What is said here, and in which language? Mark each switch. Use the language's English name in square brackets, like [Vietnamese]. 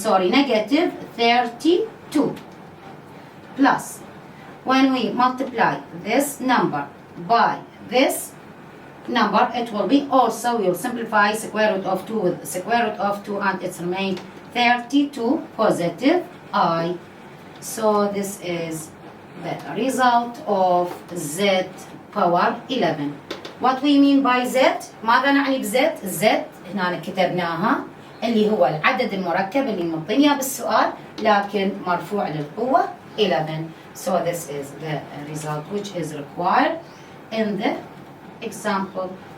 [English] negative 32 plus when we multiply this number by this number it will be also we will simplify square root of 2 with square root of 2 and it's remained 32 positive I. So this is the result of z power 11. What we mean by z? [Arabic] ماذا نعني بz؟ z هنا كتبناها اللي هو العدد المركب اللي مطينيا بالسؤال لكن مرفوع للقوة 11. [English] So this is the result which is required in the example